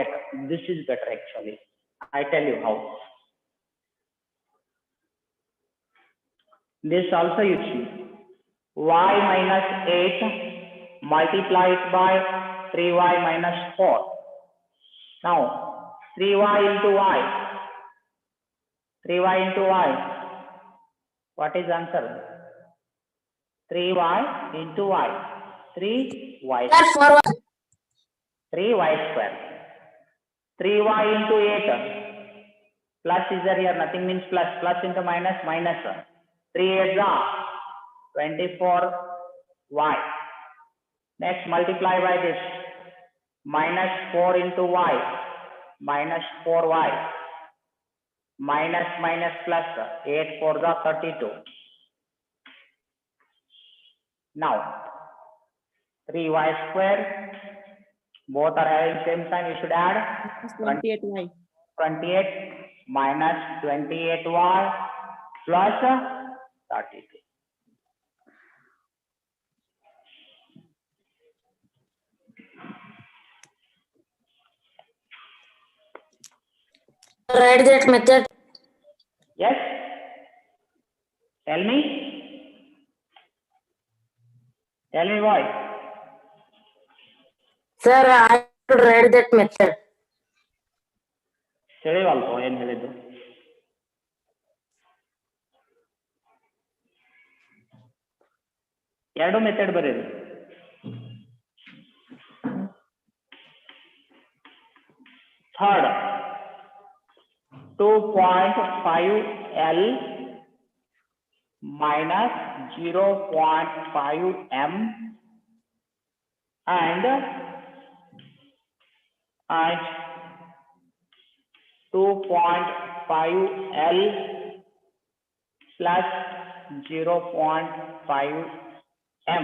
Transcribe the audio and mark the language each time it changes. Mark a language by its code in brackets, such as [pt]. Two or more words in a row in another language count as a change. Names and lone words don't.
[en] This is better actually. I tell you how. This also you see. Y minus 8 multiplied by 3y minus 4. Now, 3y into y. 3y into y. What is answer? 3y into y. 3y. Sir, 4y. 3y square. 3y into 8. Plus is there here? Nothing means plus. Plus into minus, minus. 3 8 are 24y. Next, multiply by this. Minus 4 into y. Minus 4y. Minus minus plus 8 4 the 32. Now, 3y square. Both are having same sign. You should add 28y. 28 minus 28y plus 32. Write that method. Yes? Tell me. Tell me boy. Sir, I should write that method. [kn] ತಿಳಿವಲ್ವ ಏನ್ ಹೇಳಿದ್ದು? ಎರಡು ಮೆಥಡ್ ಬರೀರಿ. [en] Third, 2.5 L minus 0.5 M and 2.5 L plus 0.5 M.